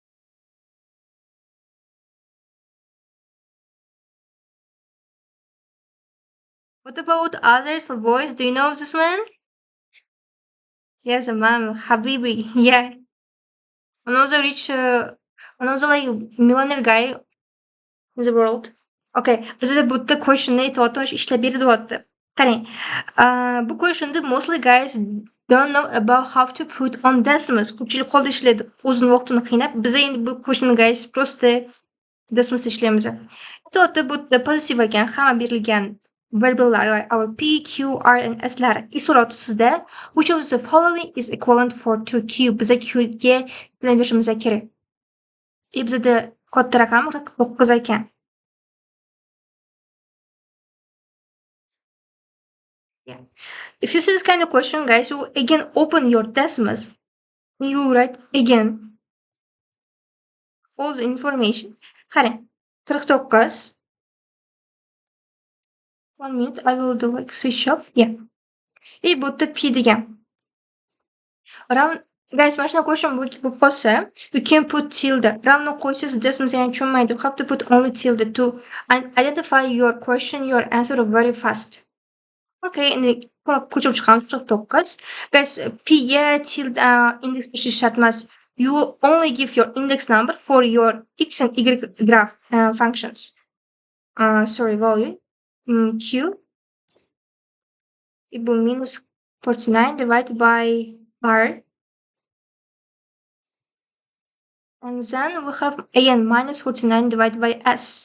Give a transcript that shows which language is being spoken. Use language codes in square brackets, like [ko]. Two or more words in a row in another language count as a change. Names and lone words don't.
[en] What about others, boys? Do you know this man? Yes, a man, Habibi. Yeah. One of the rich, one of the like millionaire guy in the world. [uz] Okay, bizda bu yerda questionni aytyapti, ishlab beryapti. Qarang, bu questionni [en] mostly guys don't know about how to put on decimals. [uz] Ko'pchilik qo'lda ishlaydi, o'zini vaqtini qiynab. Biz endi bu questionni guys просто decimals ishlaymiz. To'g'ri, bu yerda pozitiv ekan, hamma berilgan variablelar [en] like our p, q, r and s [uz] lar. So'rayapti sizda [en] which of the following is equivalent for 2q. [uz] Bizga q ga bilan berishimiz kerak. Bizda katta raqam 9 ekan. [en] Yeah. If you see this kind of question, guys, you again open your Desmos. You write again all the information. [uz] Qarang, 49. [en] 1 minute, I will do like switch off. Yeah. [uz] И bu yerda P degan. Ravno guys, mana shunaqa question bo'lib qolsa, [en] you can put tilde. [uz] Ravno qo'ysangiz Desmos yani tushunmaydi. [en] You have to put only tilde to identify your question, your answer very fast. [uz] Okay, endi ko'chirib chiqamiz 49. Guys, P ga tilde index berish shart emas. [en] You will only give your index number for your x and y graph functions. Sorry, value. Q equal minus 49 divided by R. And then we have again minus 49 divided by S.